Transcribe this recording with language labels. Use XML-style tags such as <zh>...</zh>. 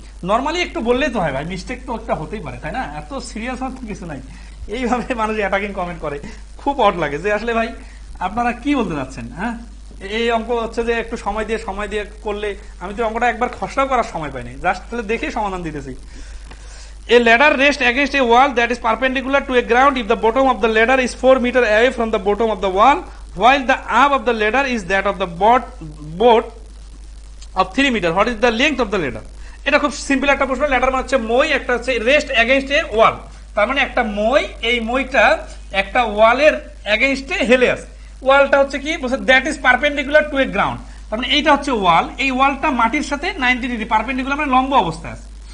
<bn>Normally একটু বললেই তো হয় ভাই, মিস্টেক তো একটা হতেই পারে, তাই না, এত সিরিয়াস হওয়ার তো কিছু নাই। এইভাবে মানুষ অ্যাটাকিং কমেন্ট করে, খুব অড লাগে যে আসলে ভাই আপনারা কি বলতে যাচ্ছেন। হ্যাঁ, এই অঙ্ক হচ্ছে যে একটু সময় দিয়ে করলে, আমি তো অঙ্কটা একবার খসড়াও করার সময় পাইনি, জাস্ট তাহলে দেখে সমাধান দিতেছি।</bn> <en>A ladder rests against a wall that is perpendicular to a ground if the bottom of the ladder is 4 meters away from the bottom of the wall, while the up of the ladder is that of the board of 3 meters. What is the length of the ladder?</en> <bn>এটা খুব simple একটা প্রশ্ন। Ladder মানে হচ্ছে মই, একটা হচ্ছে</bn> <en>rest against a wall,</en> <bn>তার মানে একটা মই, এই মইটা একটা ওয়ালের এগেইনস্টে হেলে আছে। ওয়ালটা হচ্ছে কি বলছে,</bn> <en>that is perpendicular to a ground,</en> <bn>তার মানে এইটা হচ্ছে ওয়াল, এই ওয়ালটা মাটির সাথে 90 ডিগ্রি পারপেন্ডিকুলার, মানে লম্ব অবস্থায় আছে।</bn>